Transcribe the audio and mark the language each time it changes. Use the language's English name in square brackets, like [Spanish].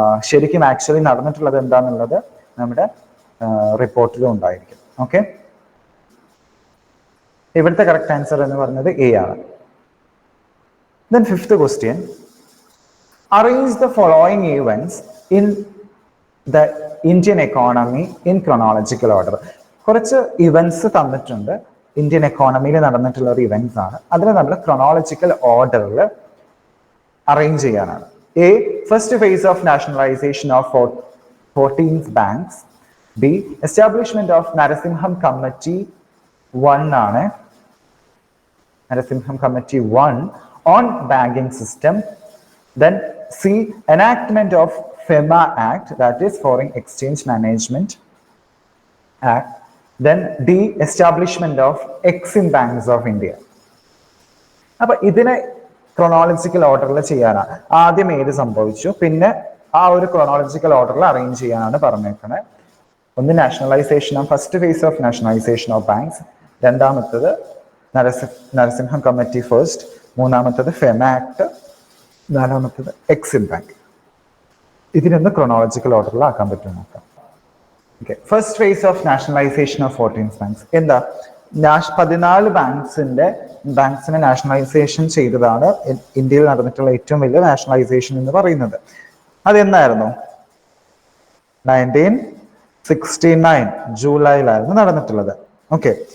[Malayalam] ശരിക്കും ആക്ച്വലി നടന്നിട്ടുള്ളത് എന്താണെന്നുള്ളത് നമ്മുടെ റിപ്പോർട്ടിലും ഉണ്ടായിരിക്കും. ഓക്കെ, ഇവിടുത്തെ കറക്റ്റ് ആൻസർ എന്ന് പറയുന്നത് A ആണ്. [English] Then 5th question, arrange the following events in the Indian economy in chronological order. [Malayalam] കുറച്ച് ഇവന്റ്സ് തന്നിട്ടുണ്ട്, ഇന്ത്യൻ എക്കോണമിയിൽ നടന്നിട്ടുള്ള ഒരു ഇവന്റ്സ് ആണ്. അതിൽ നമ്മൾ ക്രോണോളജിക്കൽ ഓർഡറിൽ അറേഞ്ച് ചെയ്യാനാണ്. [English] A, first phase of nationalization of 14 banks. B, establishment of Narasimham Committee 1 [Malayalam] ആണ്, [English] Narasimham Committee 1 on banking system. Then C, enactment of FEMA Act, that is Foreign Exchange Management Act. Then D, establishment of Exim Banks of India. [Malayalam] അപ്പൊ ഇതിനെ chronological ഓർഡറിൽ ചെയ്യാനാണ്. ആദ്യം ഏത് സംഭവിച്ചു, പിന്നെ ആ ഒരു ക്രോണോളജിക്കൽ ഓർഡറിൽ അറേഞ്ച് ചെയ്യാനാണ് പറഞ്ഞേക്കണേ. ഒന്ന് nationalisation of, [English] first phase of nationalisation of banks, [Malayalam] രണ്ടാമത്തത് നരസിംഹം കമ്മിറ്റി ഫസ്റ്റ്, മൂന്നാമത്തത് ഫെമ ആക്ട്, നാലാമത്തത് എക്സിം ബാങ്ക്. ഇതിനൊന്ന് ക്രോണോളജിക്കൽ ഓർഡറിൽ ആക്കാൻ പറ്റും നോക്കാം. [English] Okay. First phase of nationalization of 14 banks. [Malayalam] എന്താ 14 ബാങ്ക്സിനെ നാഷണലൈസേഷൻ ചെയ്തതാണ് ഇന്ത്യയിൽ നടന്നിട്ടുള്ള ഏറ്റവും വലിയ നാഷണലൈസേഷൻ എന്ന് പറയുന്നത്. അതെന്നായിരുന്നു? 1969 ജൂലൈയിലായിരുന്നു നടന്നിട്ടുള്ളത്. ഓക്കെ.